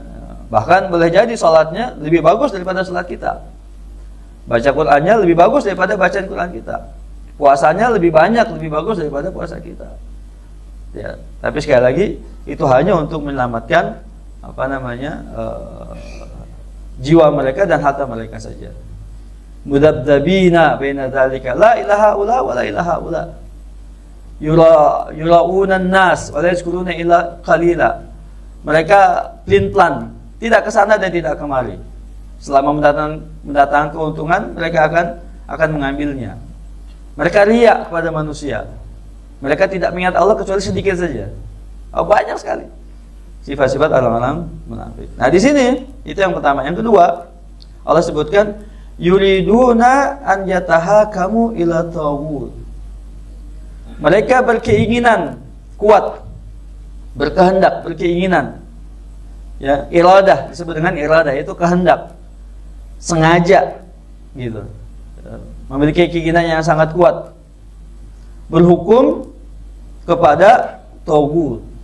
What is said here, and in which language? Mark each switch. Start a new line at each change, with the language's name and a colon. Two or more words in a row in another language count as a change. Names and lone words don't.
Indonesian: Bahkan boleh jadi sholatnya lebih bagus daripada sholat kita, baca Qurannya lebih bagus daripada bacaan Quran kita, puasanya lebih banyak, lebih bagus daripada puasa kita. Ya, tapi sekali lagi itu hanya untuk menyelamatkan jiwa mereka dan harta mereka saja.
Arabic: مذبذبين بين ذلك لا إله إلا ولا إله إلا يراءون الناس ولا يذكرون إلا قليلا.
Indonesian: Mereka pelin-pelan, tidak ke sana dan tidak kemari. Selama mendatangkan keuntungan, mereka akan mengambilnya. Mereka riya kepada manusia. Mereka tidak mengingat Allah kecuali sedikit saja. Banyak sekali sifat-sifat orang-orang munafik. Nah, di sini itu yang pertama. Yang kedua, Allah sebutkan
Arabic: يريدون أن يتحاكموا إلى الطاغوت.
Indonesian: Mereka berkeinginan kuat, berkehendak, berkeinginan. Ya, iradah disebut dengan iradah, itu kehendak, sengaja gitu. Memiliki keinginan yang sangat kuat, berhukum kepada taghut.